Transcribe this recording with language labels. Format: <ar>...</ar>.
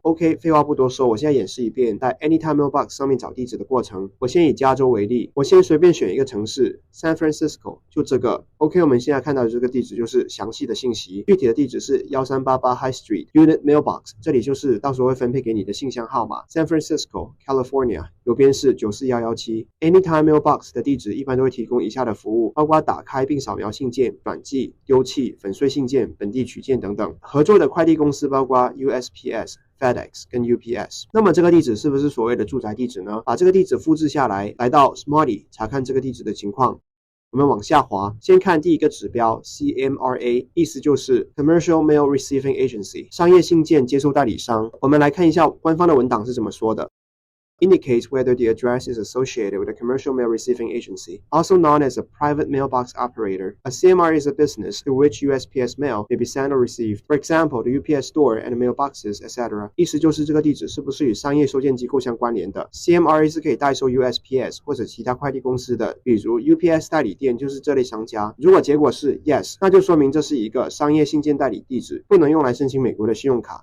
<zh>OK， 废话不多说，我现在演示一遍在 Anytime Mailbox 上面找地址的过程。我先以加州为例，我先随便选一个城市 San Francisco， 就这个。 OK， 我们现在看到的这个地址就是详细的信息，具体的地址是1388 High Street Unit Mailbox， 这里就是到时候会分配给你的信箱号码。 San Francisco California， 邮编是94117。 Anytime Mailbox 的地址一般都会提供以下的服务，包括打开并扫描信件、转寄、丢弃、粉碎信件、本地取件等等。合作的快递公司包括 USPS、FedEx 跟 UPS。那么这个地址是不是所谓的住宅地址呢？把这个地址复制下来，来到 Smarty 查看这个地址的情况。我们往下滑，先看第一个指标 CMRA， 意思就是 Commercial Mail Receiving Agency， 商业信件接收代理商。我们来看一下官方的文档是怎么说的。</zh> <en>indicates whether the address is associated with a commercial mail receiving agency, also known as a private mailbox operator. A CMR is a business through which USPS mail may be sent or received. For example, the UPS store and mailboxes, etc.</en> <zh>意思就是这个地址是不是与商业收件机构相关联的。CMRA 是可以代收 USPS 或者其他快递公司的，比如 UPS 代理店就是这类商家。如果结果是 yes， 那就说明这是一个商业信件代理地址，不能用来申请美国的信用卡。</zh>